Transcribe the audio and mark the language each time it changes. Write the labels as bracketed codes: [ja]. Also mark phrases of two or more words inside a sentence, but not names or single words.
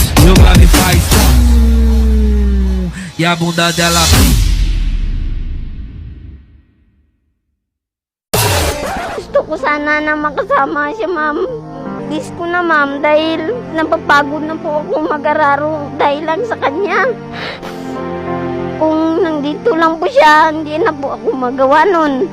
[pt] E o grave faz e a bunda dela [tl] Gusto ko sana na makasama siya, ma'am. Please ko na, ma'am, dahil napapagod na po ako mag-araro dahil lang sa kanya. Kung nandito lang po siya, hindi na po ako magawa nun.